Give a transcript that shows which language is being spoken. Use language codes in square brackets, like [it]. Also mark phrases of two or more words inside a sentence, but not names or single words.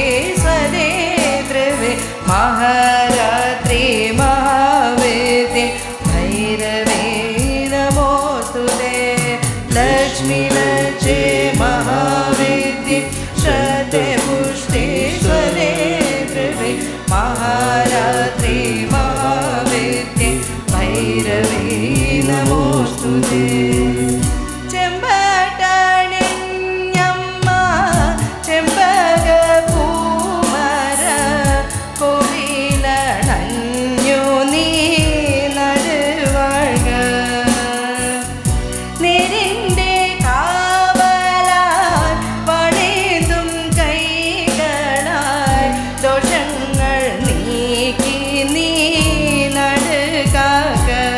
[sa] स्वदे द्रवे महारात्रि महावेदे भैरवे नमोस्तुते लक्ष्मी लज्जे महावेदे श्रद्धे पुष्टे स्वदे द्रवे महारात्रि महावेदे भैरवे नमोस्तुते ചെമ്പട്ടണിഞ്ഞമ്മ [ml] ചെമ്പകപ്പൂമര കോവിലണഞ്ഞു നീ നടുവാഴ്ക നിരിന്റെ കാവലാൽ പണിതും കൈകളാൽ ദോഷങ്ങൾ നീക്കി നീ നടുകാക